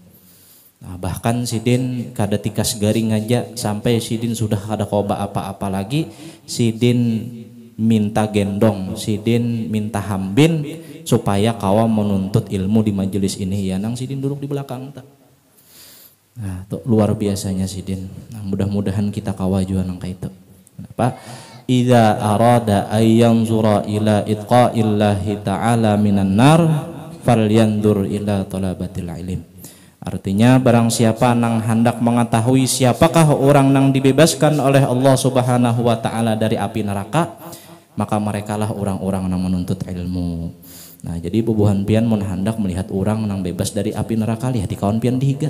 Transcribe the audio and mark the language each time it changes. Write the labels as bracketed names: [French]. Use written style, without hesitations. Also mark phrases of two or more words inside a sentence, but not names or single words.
[Banjar] Nah, bahkan sidin kada tikas garing aja sampai sidin sudah kada koba apa-apa lagi, sidin minta gendong, sidin minta hambin supaya kawa menuntut ilmu di majelis ini ya nang sidin duduk di belakang tak. Nah, tuh luar biasanya sidin. Nah, mudah-mudahan kita kawa juga nang kayak itu. [Indonesian] Kenapa? [Arabic] إذا أراد أن ينظر إلى عتقاء الله تعالى من النار فلينظر إلى طلبة العلم. [Indonesian] Artinya barang siapa nang hendak mengetahui siapakah orang nang dibebaskan oleh Allah [Arabic] سبحانه وتعالى [Indonesian] dari api neraka, maka merekalah orang-orang nang menuntut ilmu. [Banjar] Nah, jadi bubuhan pian mun hendak melihat orang nang bebas dari api neraka, lihat di kawan pian dihiga.